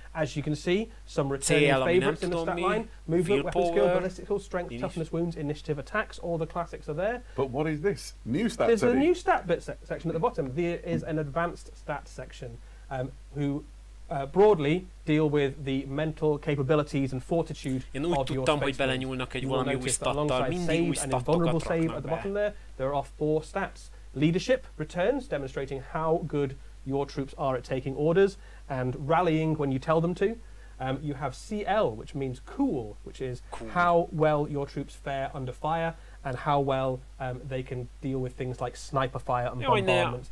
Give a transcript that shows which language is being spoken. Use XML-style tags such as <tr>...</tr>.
<en>As you can see, some returning favourites in the stat line: movement, weapon skill, ballistic skill, strength, toughness, wounds, initiative, attacks. All the classics are there. But what is this new stat? There's a new stat bit section at the bottom. There is an advanced stat section who broadly deal with the mental capabilities and fortitude of your</en> <hu>tudtam, hogy belenyúlnak egy valami új stattal, mindig új statokat raknak be.</hu> <en>There are 4 stats. Leadership returns, demonstrating how good your troops are at taking orders and rallying when you tell them to. You have CL, which means cool, which is how well your troops fare under fire and how well they can deal with things like sniper fire and bombardment.</en>